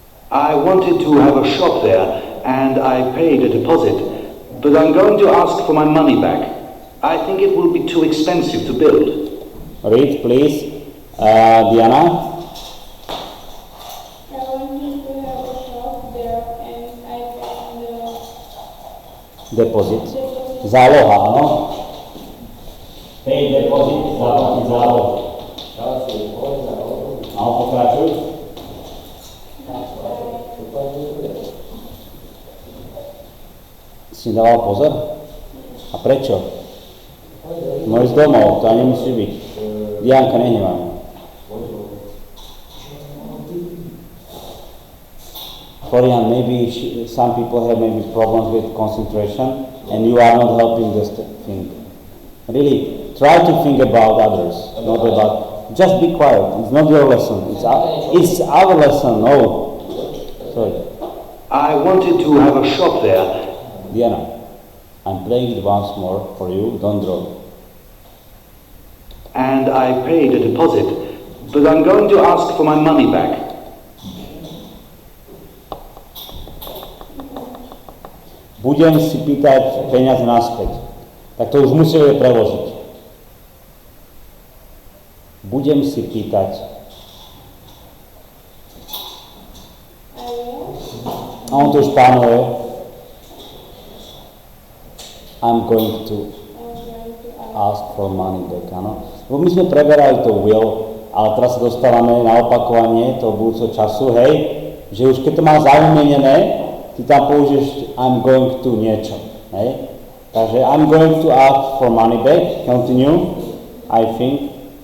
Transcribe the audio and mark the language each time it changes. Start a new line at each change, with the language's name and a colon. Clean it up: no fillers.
English: I wanted to have a shop there, and I paid a deposit, but I'm going to ask for my money back. I think it will be too expensive to build. Read, please. Diana. I wanted to have a shop there and I paid
Slovak: Deposit. Záloha, áno? Pay deposit, zaplatiť zálohu. Áno, pokračuj. Si dával pozor? A prečo? Môžeš domov, to ani nemusí byť. Dianka, nehnevaj.
English: Florian, maybe some people have maybe problems with concentration and you are not helping this thing. Really, try to think about others, not about just be quiet. It's not your lesson. It's our lesson. No. Sorry. I wanted to have a shop there. Diana, I'm playing it once more for you. Don't draw. And I paid a deposit, but I'm going to ask for my money back.
Slovak: Budem si pýtať peniaze naspäť. Tak to už musíme preložiť. Budem si pýtať. A on to už plánuje.
English: I'm going to ask for money back, áno.
Slovak: Lebo my sme preberali to will, ale teraz sa dostávame na opakovanie toho budúceho času, hej, že už keď to má zaumiennené, ty tam použiješ I'm going to niečo, hej.
English: Takže I'm going to ask for money back, continue, I think.